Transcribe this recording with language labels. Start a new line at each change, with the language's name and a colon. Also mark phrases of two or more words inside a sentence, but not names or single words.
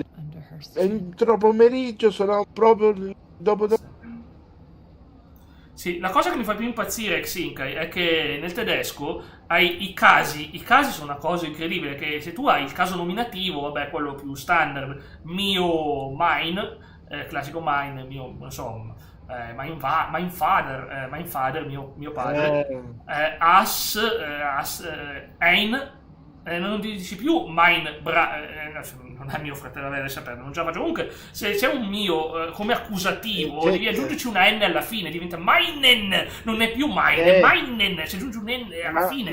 Italian: Entro pomeriggio sono proprio dopo. Sì, la cosa che mi fa più impazzire, Xinkai, è che nel tedesco hai i casi sono una cosa incredibile, che se tu hai il caso nominativo, vabbè, quello più standard, mine, classico mine, mio, non so,
German: mein Vater,
Italian: mio padre, ein, non dici più mine non è mio fratello, deve sapere, non ce la faccio. Comunque, se c'è un mio come accusativo, devi aggiungerci una N alla fine, diventa minen, non è più mine, è minen, se aggiungi un N alla fine.